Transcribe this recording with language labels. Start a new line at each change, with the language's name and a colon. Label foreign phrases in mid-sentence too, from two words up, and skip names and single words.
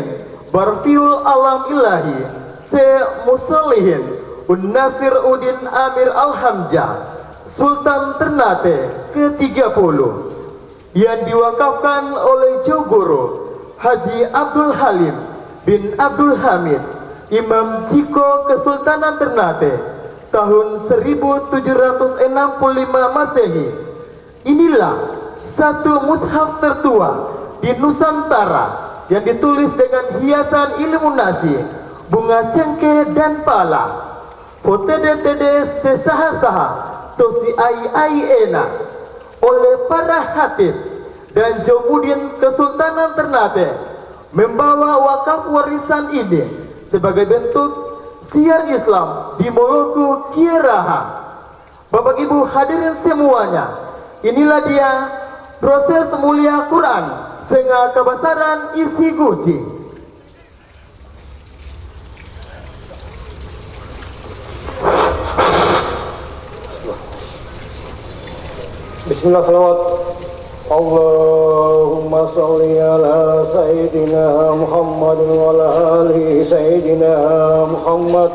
Indonesian: Barfiul Alam Ilahi Syekh Musalihin Un-Nasir Udin Amir Al-Hamzah Sultan Ternate ke-30 yang diwakafkan oleh Jogoro Haji Abdul Halim bin Abdul Hamid Imam Jiko Kesultanan Ternate tahun 1765 Masehi. Inilah satu mushaf tertua di Nusantara yang ditulis dengan hiasan ilmu nasi, bunga cengkeh dan pala.
Ternate: Fotede-tede sesaha-saha tosi ai ena
Indonesian: oleh para hatib dan Jomudin Kesultanan Ternate membawa wakaf warisan ini sebagai bentuk siar Islam di Moluku Kieraha. Bapak Ibu hadirin semuanya, inilah dia proses mulia Quran Senga Kabasaran isi guci.
Arabic: بسم الله، صلوات. اللهم صل على سيدنا محمد وعلى آل سيدنا محمد.